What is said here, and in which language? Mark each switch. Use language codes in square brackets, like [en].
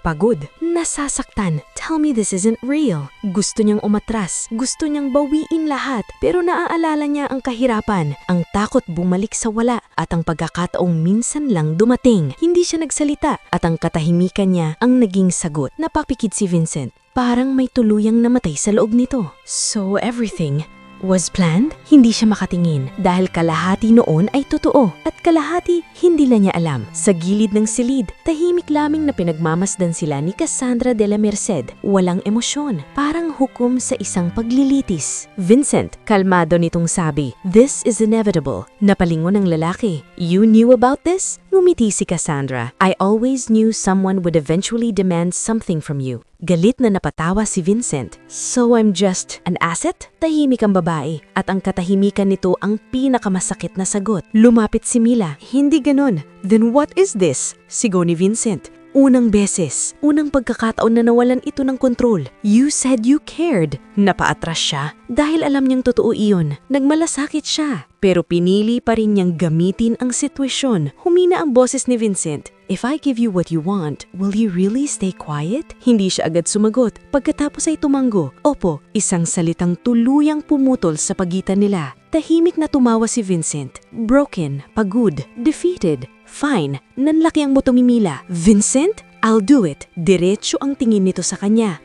[tl] Pagod, nasasaktan. [en] Tell me this isn't real. [tl] Gusto niyang umatras, gusto niyang bawiin lahat, pero naaalala niya ang kahirapan, ang takot bumalik sa wala, at ang pagkakataong minsan lang dumating. Hindi siya nagsalita, at ang katahimikan niya ang naging sagot. Napapikit si Vincent. Parang may tuluyang namatay sa loob nito. [en] So everything was planned? [tl] Hindi siya makatingin dahil kalahati noon ay totoo at kalahati hindi na niya alam. Sa gilid ng silid, tahimik lamang na pinagmamasdan sila ni Cassandra de la Merced. Walang emosyon, parang hukom sa isang paglilitis. Vincent, kalmado nitong sabi, [en] "This is inevitable." [tl] Napalingon ng lalaki. [en] "You knew about this?" [tl] Ngumiti si Cassandra. [en] "I always knew someone would eventually demand something from you." [tl] Galit na napatawa si Vincent. [en] "So I'm just an asset?" [tl] Tahimik ang babae at ang katahimikan nito ang pinakamasakit na sagot. Lumapit si Mila. "Hindi ganon." [en] "Then what is this?" [tl] Sigaw ni Vincent. Unang beses, unang pagkakataon na nawalan ito ng kontrol. [en] "You said you cared." [tl] Napaatras siya dahil alam niyang totoo iyon. Nagmalasakit siya. Pero pinili pa rin niyang gamitin ang sitwasyon. Humina ang boses ni Vincent. [en] "If I give you what you want, will you really stay quiet?" [tl] Hindi siya agad sumagot. Pagkatapos ay tumanggo. Opo, isang salitang tuluyang pumutol sa pagitan nila. Tahimik na tumawa si Vincent. Broken, pagod, defeated. "Fine." Nanlaki ang buto ni Mila. "Vincent? [en] I'll do it." [tl] Diretso ang tingin nito sa kanya.